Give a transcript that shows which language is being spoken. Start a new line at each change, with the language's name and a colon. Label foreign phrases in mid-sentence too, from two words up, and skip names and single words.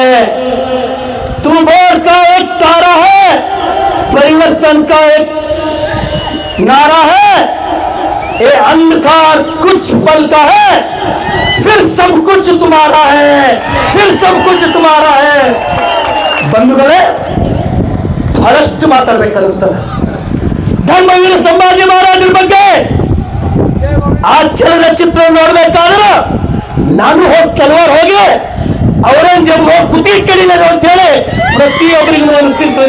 Hindi: तू भोर का एक तारा है, परिवर्तन का एक नारा है. ये अंधकार कुछ पल का है, फिर सब कुछ तुम्हारा है. फिर सब कुछ तुम्हारा है.
Kannada: ಬಂಧುಗಳೇ, ಬಹಳಷ್ಟು ಮಾತಾಡ್ಬೇಕನ್ನಿಸ್ತದೆ ಧರ್ಮವೀರ ಸಂಭಾಜಿ ಮಹಾರಾಜರ ಬಗ್ಗೆ. ಆ ಚಲನಚಿತ್ರ ನೋಡ್ಬೇಕಾದ್ರೆ ನಾನು ಹೋಗಿ ತಲವಾರ್ ಹೋಗಿ ಔರಂಗಜೇಬ್ ಹೋಗಿ ಕುತಿ ಕೇಳಿದ್ದಾರೆ ಅಂತ ಹೇಳಿ ಪ್ರತಿಯೊಬ್ಬರಿಗೂ ಅನಿಸ್ತಿರ್ತದೆ.